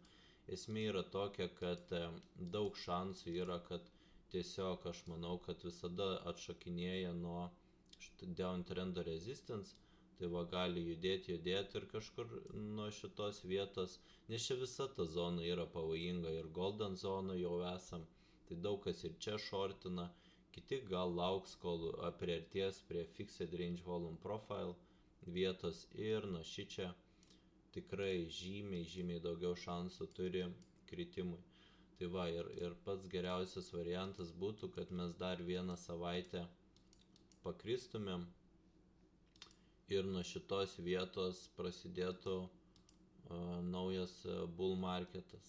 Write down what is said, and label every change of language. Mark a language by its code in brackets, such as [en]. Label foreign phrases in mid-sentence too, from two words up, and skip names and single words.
[lt] Esmė yra tokia, kad daug šansų yra, kad tiesiog aš manau, kad visada atšokinėja nuo [en] downtrend resistance. [lt] Tai va gali judėti ir kažkur nuo šitos vietos, nes čia visa ta zona yra pavojinga ir golden zona jau esam, tai daug kas ir čia shortina, kiti gal lauks, kol priartės prie [en] fixed range volume profile [lt] vietos ir nuo šičia tikrai žymiai daugiau šansų turi kritimui. Tai va ir pats geriausias variantas būtų, kad mes dar vieną savaitę pakristumėm ir nuo šitos vietos prasidėtų naujas bull marketas.